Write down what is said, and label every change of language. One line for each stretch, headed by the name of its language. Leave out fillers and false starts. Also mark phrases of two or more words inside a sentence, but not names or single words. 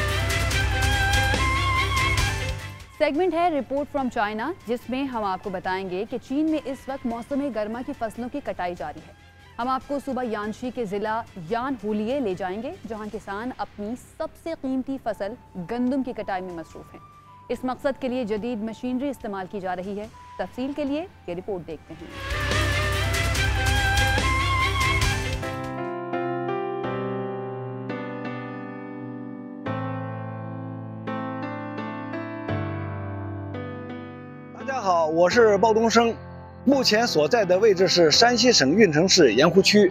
Urdu: سیگمنٹ ہے رپورٹ فرام چائنا، جس میں ہم آپ کو بتائیں گے کہ چین میں اس وقت موسم گرما کی فصلوں کی کٹائی جاری ہے. ہم آپ کو صبح یانشی کے ضلع یان ہولیے لے جائیں گے، جہاں کسان اپنی سب سے قیمتی فصل گندم کی کٹائی میں مصروف ہیں. اس مقصد کے لیے جدید مشینری استعمال کی جا رہی ہے. تفصیل کے لیے یہ رپورٹ دیکھتے ہیں.
Chinese: 我是鲍东升，目前所在的位置是山西省运城市盐湖区。